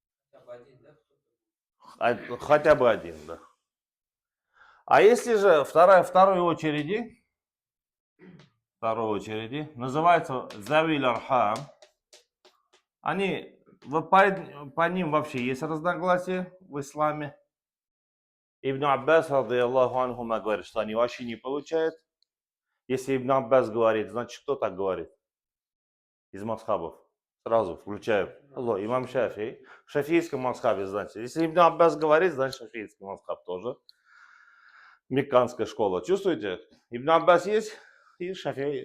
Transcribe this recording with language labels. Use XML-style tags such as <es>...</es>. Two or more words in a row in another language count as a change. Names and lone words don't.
<ru>Хотя бы один, да. А если же второй очереди называется</ru> <ar>ذوي الأرحام,</ar> <ru>они, по ним вообще есть разногласия в исламе.</ru> <ar>ابن عباس، رضي الله عنهما,</ar> <ru>говорит, что они вообще не получают. Если Ибн Аббас говорит, значит, кто так говорит? Из мазхабов. Сразу включаю. Имам Шафии. В шафийском мазхабе, значит. Если Ибн Аббас говорит, значит, шафийский мазхаб тоже. Мекканская школа. Чувствуете? Ибн Аббас есть и Шафии.</ru>